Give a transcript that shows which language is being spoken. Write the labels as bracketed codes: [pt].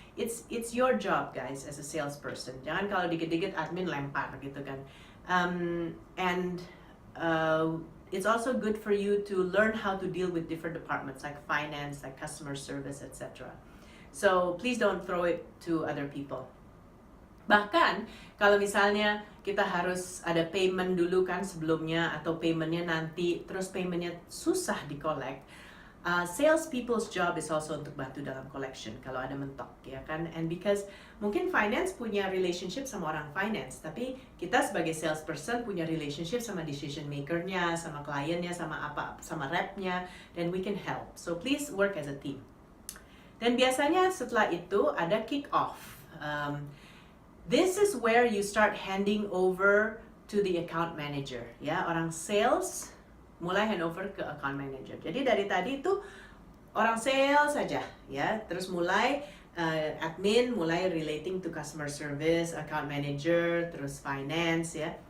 [en] It's your job guys as a salesperson. [id] Jangan kalau dikit-dikit admin lempar gitu kan. [en] And it's also good for you to learn how to deal with different departments like finance, like customer service, etc. So please don't throw it to other people. [id] Bahkan kalau misalnya kita harus ada payment dulu kan sebelumnya atau paymentnya nanti, terus paymentnya susah di-collect, [en] sales people's job is also [id] untuk bantu dalam collection kalau ada mentok ya kan. And because mungkin finance punya relationship sama orang finance, tapi kita sebagai salesperson punya relationship sama decision makernya, sama kliennya, sama repnya, [en] then we can help. So please work as a team. [id] Dan biasanya setelah itu ada kick off. [en] This is where you start handing over to the account manager ya. [id] Orang sales mulai handover ke account manager. Jadi dari tadi itu orang sales saja ya, terus mulai admin, mulai relating to customer service, account manager, terus finance ya.